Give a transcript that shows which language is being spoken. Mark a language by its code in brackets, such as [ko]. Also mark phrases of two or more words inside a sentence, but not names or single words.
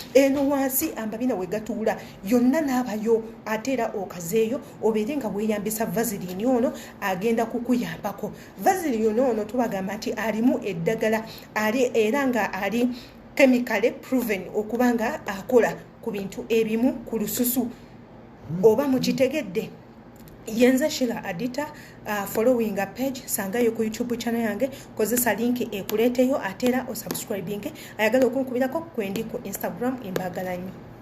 [lg] Eno wansi amabina we gatuula, yonna naabayo, ate era okazeeyo, obeere nga weeyambisa Vaseline ono, agenda kukuyambako. Vaseline ono tubagamba nti alimu eddagala, ali, era nga ali [en] chemically proven [lg] okuba nga akola ku bintu ebimu ku lususu. Oba mukitegedde? Ye nze Sheila Adita, [en] uh, following a page, [lg] sangayo ku YouTube channel yange, kozesa link ekuleeteyo, ate era osubscribinge. Ayagala okunkubirako kwe ndi ku Instagram, embagala nnyo.